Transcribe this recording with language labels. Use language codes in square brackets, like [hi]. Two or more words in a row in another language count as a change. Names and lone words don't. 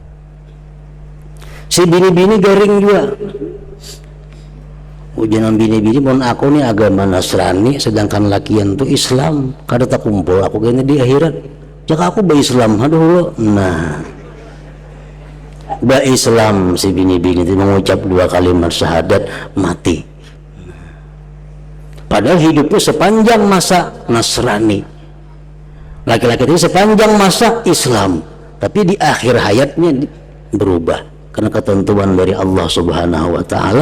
[bjn] Si bini-bini garing juga. Ujian bini-bini pun aku nih agama Nasrani, sedangkan lakian tuh Islam, kada tak kumpul aku kayaknya di akhirat. [id] Jika aku Islam, aduh. Nah, Islam si bini-bini itu mengucap 2 kalimat syahadat mati. Padahal hidupnya sepanjang masa Nasrani, laki-laki itu sepanjang masa Islam, tapi di akhir hayatnya berubah karena ketentuan dari Allah [ar] سبحانه وتعالى.